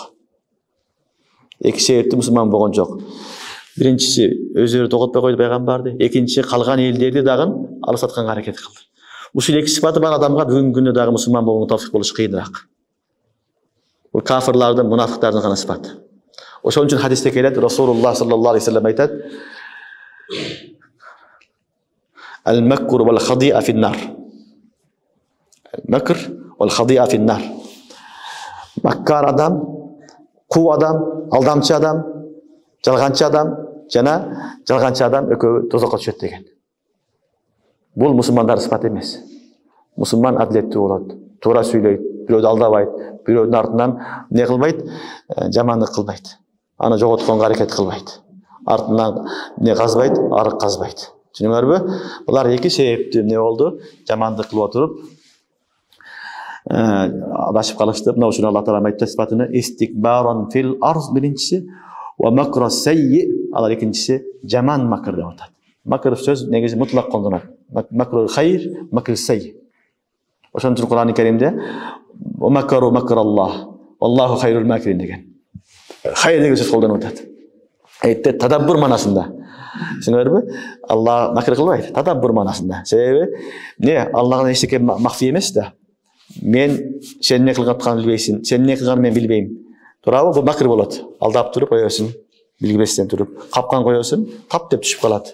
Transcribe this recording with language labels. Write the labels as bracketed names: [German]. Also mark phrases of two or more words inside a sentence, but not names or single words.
[Kyrgyz] Эки себептүү мусулман болгон жок. Биринчиси өздөрү тоготпой койду пайгамбарды, экинчиси калган элдерди дагы алысатканга аракет кылды. Ушул эки сыпаты бар адамга бүгүнкү күндө дагы мусулман болгонго тавфик болуш кыйыныраак. Бул кафирлардын, мунафыктардын гана сыпаты. Ошон үчүн хадисте келет, [Arabic] رسول الله صلى الله عليه وسلم айтат: "المكر والخديعة في النار." مكر والخديعة في النار. [Kyrgyz] Маккар адам, куу адам, алдамчы адам, жалганчы адам жана жалганчы адам экөө тозокко түшөт деген. Бул мусулмандар сыпаты эмес. Мусулман адилеттүү болот, туура сүйлөйт, бирөөдү алдабайт, бирөөдүн артынан не кылбайт, жамандык кылбайт. Аны жоготконго аракет кылбайт. Артынан не казбайт, арык казбайт. Түшүнүңөрбү? Булар эки себептүү не болду? Жамандык кылып отуруп адашып калышты. Мына ушуну Аллах Таала айтты сыпатыны: [Arabic] "استكبارا في الأرض" [Kyrgyz] биринчиси, [Arabic] "ومكر السيئ" [Kyrgyz] алар экинчиси жаман макр деп атат. Макр сөз негизи мутлак колдонулат. [Arabic] مكر الخير، مكر السيئ. [Kyrgyz] Ошон үчүн Кур'ан-ы Каримде [Arabic] "ومكروا مكر الله، والله خير الماكرين" деген. [Kyrgyz] Хайр деген сөз колдонуп атат. Айтты тадаббур манасында. Түшүнүңөрбү? Алла макр кылбайт, тадаббур манасында. Себеби не Аллахтан эчтеке махфи эмес да. Мен сен не кылган атканын билбейсиң, сен не кылганын мен билбейм. Туурабы? Бул макр болот. Алдап туруп коесуң, билбестен туруп, капкан коесуң, тап деп түшүп калат.